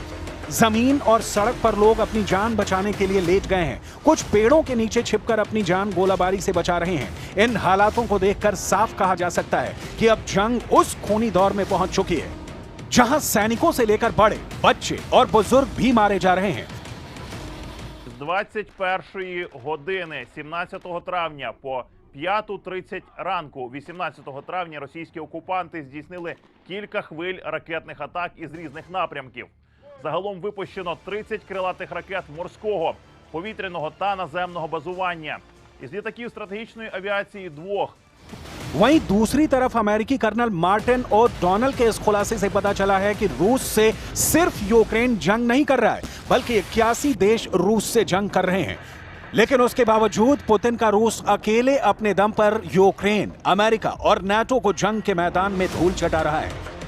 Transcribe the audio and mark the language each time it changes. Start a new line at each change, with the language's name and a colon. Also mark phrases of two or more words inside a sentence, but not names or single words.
Hindi: जमीन और सड़क पर लोग अपनी जान बचाने के लिए लेट गए हैं। कुछ पेड़ों के नीचे छिपकर अपनी जान गोलाबारी से बचा रहे हैं। इन हालातों को देखकर साफ कहा जा सकता है कि अब जंग उस खूनी दौर में पहुंच चुकी है जहां सैनिकों से लेकर बड़े, बच्चे और बुजुर्ग भी मारे जा रहे हैं।
Ukrainian: З 21 години 17 травня по 5:30 ранку 18 травня російські окупанти здійснили кілька хвиль ракетних атак із різних напрямків. Загалом випущено 30 крилатих ракет морського, повітряного та наземного базування. Із літаків стратегічної авіації 2
Hindi: वहीं दूसरी तरफ अमेरिकी कर्नल मार्टिन ओ डोनाल्ड के इस खुलासे से पता चला है कि रूस से सिर्फ यूक्रेन जंग नहीं कर रहा है, बल्कि 81 देश रूस से जंग कर रहे हैं। लेकिन उसके बावजूद पुतिन का रूस अकेले अपने दम पर यूक्रेन, अमेरिका और नाटो को जंग के मैदान में धूल चटा रहा है।